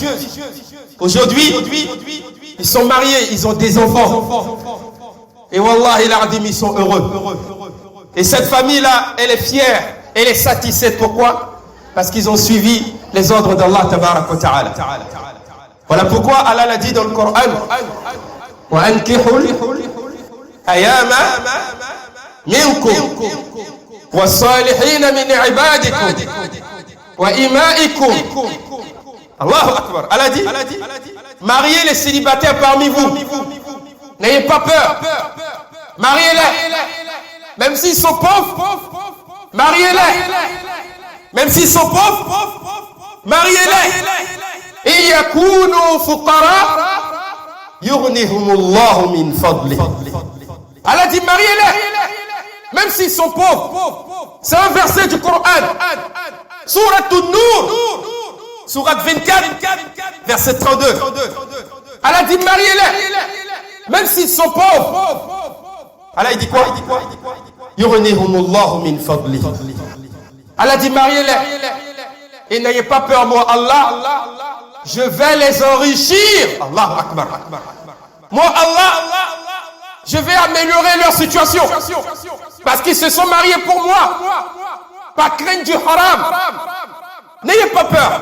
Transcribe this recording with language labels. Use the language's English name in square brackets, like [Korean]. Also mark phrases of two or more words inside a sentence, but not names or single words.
[French] Aujourd'hui, ils sont mariés, ils ont des enfants. Et Wallah, ils sont heureux. Et cette famille-là, elle est fière, elle est satisfaite. Pourquoi? Parce qu'ils ont suivi les ordres d' [Arabic] الله تبارك وتعالى. [French] Voilà pourquoi Allah l'a dit dans le Coran: [Arabic] وأنكحوا الأيامى منكم والصالحين من عبادكم وإمائكم. الله أكبر. [French] Allah dit: mariez les célibataires parmi vous. N'ayez pas peur. Mariez-les. Même s'ils sont pauvres, mariez-les. Même s'ils sont pauvres, mariez-les. [Arabic] Et يكونوا فقراء يغنهم الله من فضله. [French] Allah dit: mariez-les. Même s'ils sont pauvres. C'est un verset du Coran. Surat An-Nur. Surat 24, verset 32. Allah dit: mariez-les. Même s'ils sont pauvres. Allah dit quoi? [Arabic] يغنهم الله من فضله. [French] Allah dit: mariez-les. Et n'ayez pas peur, moi Allah, je vais les enrichir. [Arabic] الله أكبر. [French] Moi Allah, je vais améliorer leur situation. Parce qu'ils se sont mariés pour moi. Pas craindre du haram. N'ayez pas peur.